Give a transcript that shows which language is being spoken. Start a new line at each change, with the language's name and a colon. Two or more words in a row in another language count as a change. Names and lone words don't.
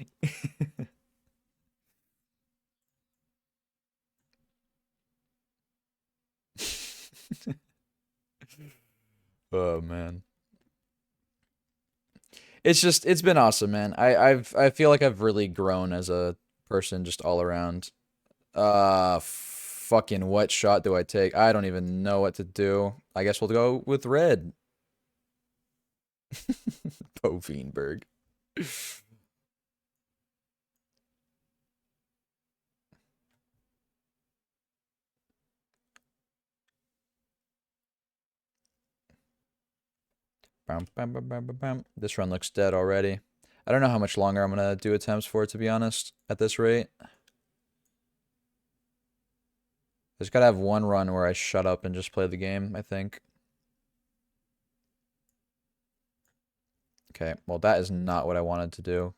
English: Oh man. It's been awesome, man. I feel like I've really grown as a person just all around. Fucking what shot do I take? I don't even know what to do. I guess we'll go with red. Povenberg. Bam, bam, bam, bam, bam, bam. This run looks dead already. I don't know how much longer I'm gonna do attempts for, to be honest, at this rate. I just gotta have one run where I shut up and just play the game, I think. Okay, well that is not what I wanted to do.